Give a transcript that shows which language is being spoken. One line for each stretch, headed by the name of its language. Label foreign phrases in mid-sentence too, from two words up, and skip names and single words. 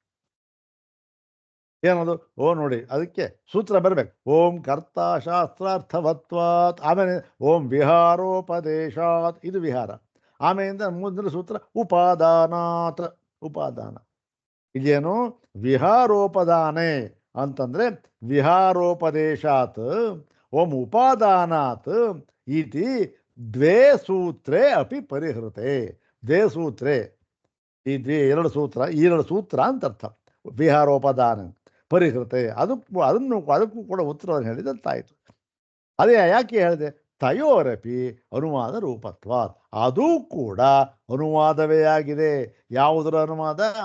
Kannada: ಏನದು ನೋಡಿ ಅದಕ್ಕೆ ಸೂತ್ರ ಬರಬೇಕು
Sanskrit: ಓಂ ಕರ್ತ ಶಾಸ್ತ್ರಾರ್ಥವತ್ವಾತ್
Kannada: ಆಮೇಲೆ
Sanskrit: ಓಂ ವಿಹಾರೋಪದೇಶಾತ್
Kannada: ಇದು ವಿಹಾರ ಆಮೇಲಿಂದ ಮುಂದಿನ ಸೂತ್ರ ಉಪಾದಾನಾತ್ ಉಪಾದಾನ ಇದೇನು ವಿಹಾರೋಪದಾನೆ ಅಂತಂದ್ರೆ
Sanskrit: ವಿಹಾರೋಪದೇಶಾತ್ ಓಂ ಉಪಾದಾನಾತ್ ಇತಿ ದ್ವೇ ಸೂತ್ರೇ ಅಪಿ ಪರಿಹೃತೆ ದ್ವೇ ಸೂತ್ರೇ
Kannada: ಈ ಎರಡು ಸೂತ್ರ ಅಂತ ಅರ್ಥ
Sanskrit: ವಿಹಾರೋಪದಾನ ಪರಿಹೃತೆ
Kannada: ಅದಕ್ಕೂ ಕೂಡ ಉತ್ತರವನ್ನು ಹೇಳಿದಂತಾಯಿತು ಅದೇ ಯಾಕೆ ಹೇಳಿದೆ
Sanskrit: ತಯೋರಪಿ ಅನುವಾದ ರೂಪತ್ವ
Kannada: ಅದೂ ಕೂಡ ಅನುವಾದವೇ ಆಗಿದೆ ಯಾವುದರ ಅನುವಾದ